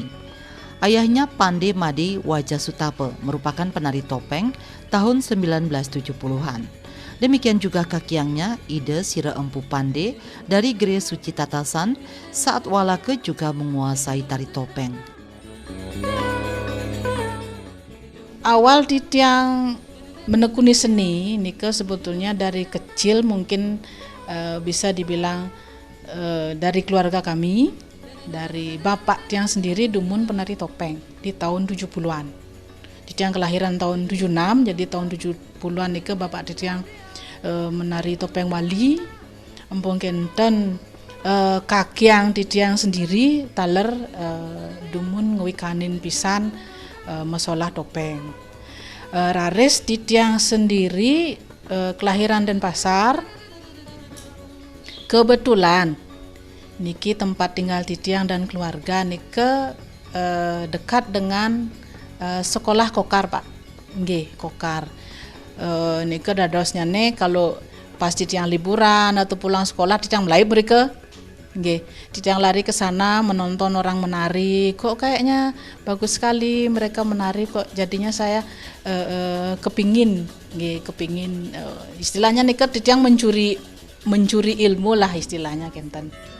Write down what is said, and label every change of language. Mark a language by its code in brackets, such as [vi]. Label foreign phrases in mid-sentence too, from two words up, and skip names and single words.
[id] Ayahnya Pande Made Wajasutape merupakan penari topeng tahun 1970-an. Demikian juga kakiangnya Ide Sire Empu Pande dari Gere Suci Tatasan saat Walake juga menguasai tari topeng. Awal Titiang menekuni seni nika sebetulnya dari kecil, mungkin bisa dibilang dari keluarga kami, dari bapak Tiang sendiri dumun penari topeng di tahun 70-an. Titiang kelahiran tahun 76, jadi tahun 70-an nika bapak Titiang menari topeng Bali. [ban] Empung kenten kakiang Titiang sendiri taler dumun ngewikanin pisan masalah topeng. [id] Raris Titiang sendiri kelahiran Denpasar. Kebetulan niki tempat tinggal Titiang dan keluarga nike dekat dengan sekolah Kokar, Pak. Nggih, Kokar. [ban] Nike dadosnya [id] nih kalau pas Titiang liburan atau pulang sekolah Titiang mulai mereka nggih, Titiang lari ke sana menonton orang menari, kok kayaknya bagus sekali mereka menari, kok jadinya saya kepingin istilahnya nih Titiang mencuri ilmu lah istilahnya kenten.